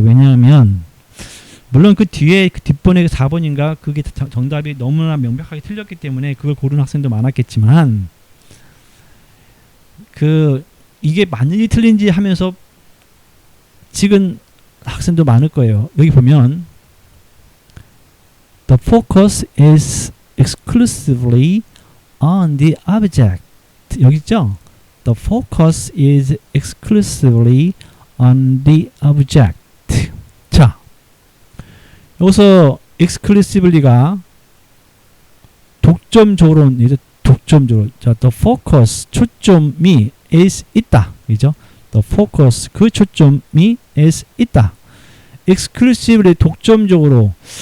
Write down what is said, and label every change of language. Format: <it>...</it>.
<ko>왜냐하면 물론 그 뒤에 그 뒷번에 4번인가 그게 정답이 너무나 명백하게 틀렸기 때문에 그걸 고르는 학생도 많았겠지만, 이게 맞는지 틀린지 하면서 지금 학생도 많을 거예요.</ko> <en>여기 보면 The focus is exclusively on the object.</en> <ko>여기 있죠?</ko> <en>The focus is exclusively on the object.</en> <ko>자, 여기서 exclusively가 독점적으로, 자,</ko> <en>the focus,</en> <ko>초점이 is 있다. 그죠?</ko> <en>The focus,</en> <ko>그 초점이 is 있다. exclusively, 독점적으로.</ko>